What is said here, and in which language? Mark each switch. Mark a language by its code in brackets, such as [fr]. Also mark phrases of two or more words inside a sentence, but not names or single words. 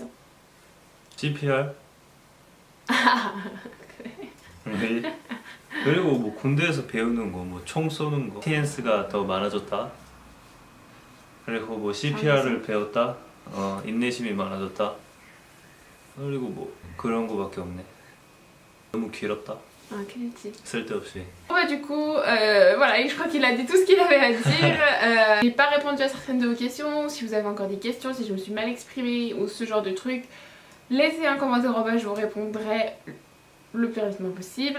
[ko] CPR? 그래? 그리고 뭐 군대에서 배우는 거 뭐 총 쏘는 거 TNS가 더 많아졌다. 그리고 뭐 CPR을 배웠다. 인내심이 많아졌다. 그리고 뭐 그런 거밖에 없네. 너무 길었다. [fr] Ah, créatif. [ko] 쓸데없이. [fr] Bah, du coup, voilà, je crois qu'il a dit tout ce qu'il avait à dire. J'ai pas répondu à certaines de vos questions. Si vous avez encore des questions, si je me suis mal exprimée ou ce genre de truc, laissez un commentaire en bas, je vous répondrai le plus rapidement possible.